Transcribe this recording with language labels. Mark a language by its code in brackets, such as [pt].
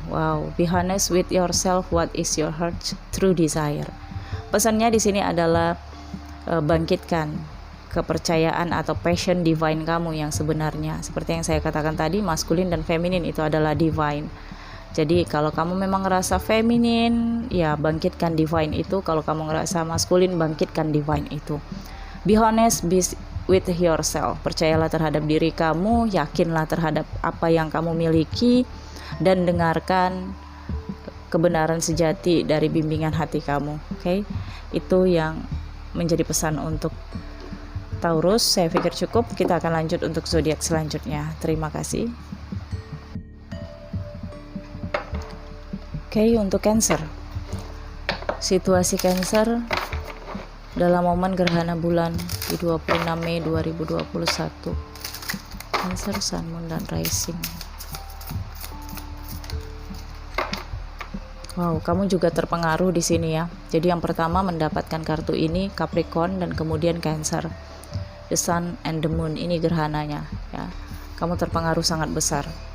[en] Wow, be honest with yourself, what is your heart's true desire. [id] Pesannya di sini adalah bangkitkan kepercayaan atau passion divine kamu yang sebenarnya. Seperti yang saya katakan tadi, maskulin dan feminin itu adalah divine. Jadi kalau kamu memang ngerasa feminin, ya bangkitkan divine itu. Kalau kamu ngerasa maskulin, bangkitkan divine itu. [en] Be honest, be with yourself. [id] Percayalah terhadap diri kamu, yakinlah terhadap apa yang kamu miliki, dan dengarkan kebenaran sejati dari bimbingan hati kamu. Oke, itu yang menjadi pesan untuk Taurus. Saya pikir cukup. Kita akan lanjut untuk zodiak selanjutnya. Terima kasih. Oke, untuk Cancer. Situasi Cancer dalam momen gerhana bulan di 26 Mei 2021. Cancer, Sun, Moon, dan Rising. Wow, kamu juga terpengaruh di sini ya. Jadi yang pertama mendapatkan kartu ini Capricorn dan kemudian Cancer. the sun and the moon. Ini gerhananya ya. Kamu terpengaruh sangat besar.